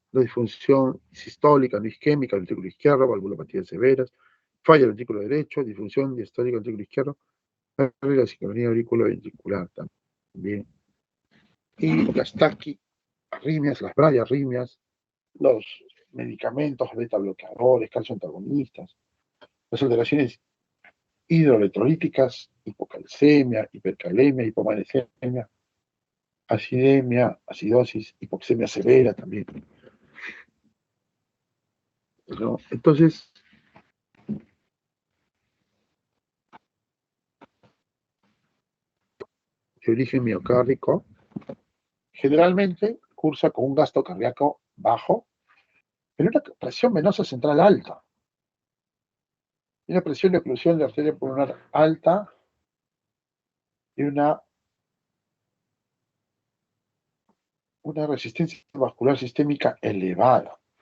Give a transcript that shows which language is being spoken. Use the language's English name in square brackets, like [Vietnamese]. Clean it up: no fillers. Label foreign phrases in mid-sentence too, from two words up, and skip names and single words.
[Spanish] La disfunción sistólica, no isquémica, del ventrículo izquierdo, valvulopatías severas, falla del ventrículo derecho, disfunción diastólica del ventrículo izquierdo, la sincronía auriculoventricular también. Y las taquiarritmias, las bradiarritmias, los medicamentos beta bloqueadores, calcio antagonistas, las alteraciones hidroelectrolíticas, hipocalcemia, hipercalemia, hipomagnesemia, acidemia, acidosis, hipoxemia severa también, ¿no? Entonces, de origen miocárdico, generalmente cursa con un gasto cardíaco bajo, pero una presión venosa central alta, una presión de oclusión de arteria pulmonar alta y una resistencia vascular sistémica elevada.